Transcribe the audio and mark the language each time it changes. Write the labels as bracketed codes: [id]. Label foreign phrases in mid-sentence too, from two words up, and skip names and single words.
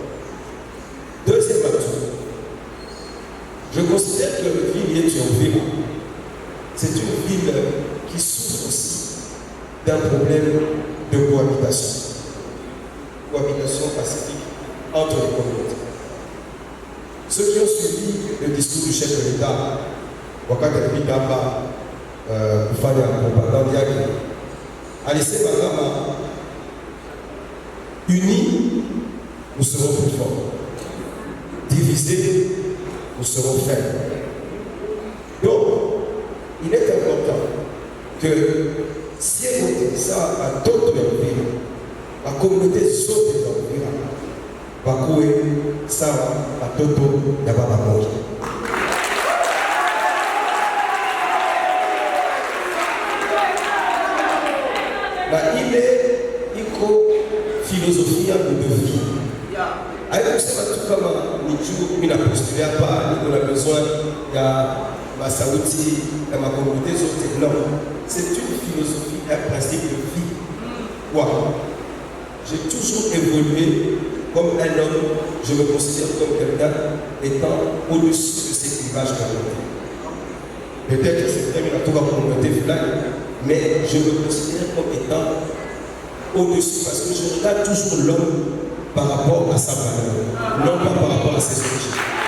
[fr] Deuxième atout, je considère que la ville est une ville. C'est une ville qui souffre aussi d'un problème de cohabitation. Cohabitation pacifique entre les communautés. Ceux qui ont suivi le discours du chef de l'État, [sw] wakati alipita hapa kufanya propagande yake, alisema kama [fr] unis nous serons plus forts, divisés nous serons faibles. [sw] Donc, il est important que si on dit ça à d'autres villes, la communauté zote za Uvira wakuwe sawa watoto ya baba moja. Na ile iko filosofia [fr] de vie. [sw] Haiko kusema tu kama ni juu mimi napostulia hapa niko na besoin ya masauti ya makomunite zote. [fr] Non, c'est une philosophie, un principe de vie. Quoi? J'ai toujours évolué comme un homme, je me considère comme quelqu'un étant au-dessus de ces clivages communautaires. Peut-être que c'est terminé à tout la communauté fulani, mais je me considère comme étant au-dessus parce que je regarde toujours l'homme par rapport à sa valeur, non pas par rapport à ses origines.